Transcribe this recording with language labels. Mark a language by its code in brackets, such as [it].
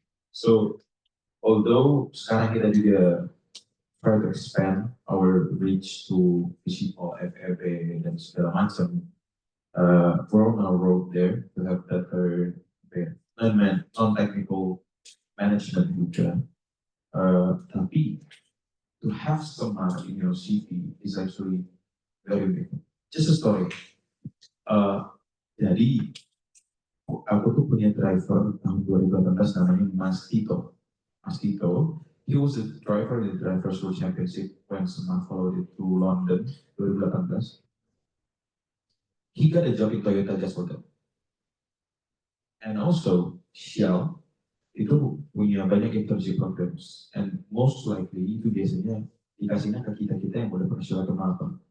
[en] So, although [id] sekarang kita juga [en] try to expand our reach to physical, FEB, [id] dan segala macam, [en] we're on our road there to have better non-technical management juga. Tapi to have Semar in your CV is actually very big. Just a story. [id] Jadi aku tuh punya driver tahun 2018 namanya Mas Tito. [en] He was the driver in the Drivers' World Championship when Semar followed it to London 2018. He got a job in Toyota just for that. And also [id] Shell itu punya banyak internship programs, [en] and most likely [id] itu biasanya dikasihnya ke kita yang udah pernah Shell atau marathon.